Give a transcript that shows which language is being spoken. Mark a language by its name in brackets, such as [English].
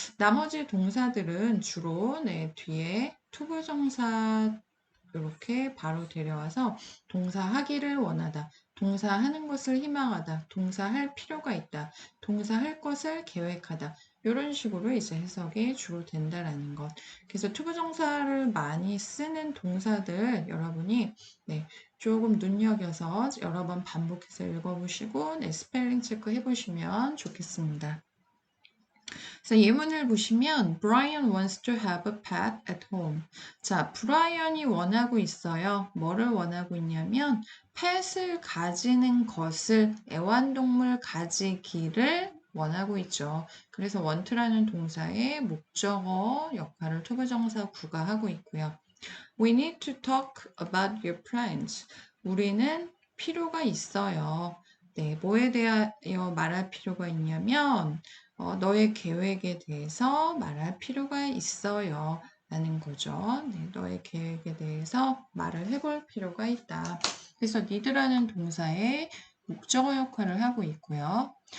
[Korean] 나머지 동사들은 주로 네, 뒤에 투부정사 이렇게 바로 데려와서 동사 하기를 원하다, 동사 하는 것을 희망하다, 동사 할 필요가 있다, 동사 할 것을 계획하다 이런 식으로 이제 해석이 주로 된다라는 것. 그래서 투부정사를 많이 쓰는 동사들 여러분이 네, 조금 눈여겨서 여러 번 반복해서 읽어보시고 네, 스펠링 체크 해보시면 좋겠습니다. 그래서 예문을 보시면 [English] Brian wants to have a pet at home. [Korean] 자, 브라이언이 원하고 있어요. 뭐를 원하고 있냐면 펫을 가지는 것을 애완동물 가지기를 원하고 있죠. 그래서 want라는 동사의 목적어 역할을 투부정사 구가 하고 있고요. [English] We need to talk about your plans. [Korean] 우리는 필요가 있어요. 네, 뭐에 대하여 말할 필요가 있냐면 너의 계획에 대해서 말할 필요가 있어요. 라는 거죠. 네, 너의 계획에 대해서 말을 해볼 필요가 있다. 그래서 need라는 동사의 목적어 역할을 하고 있고요.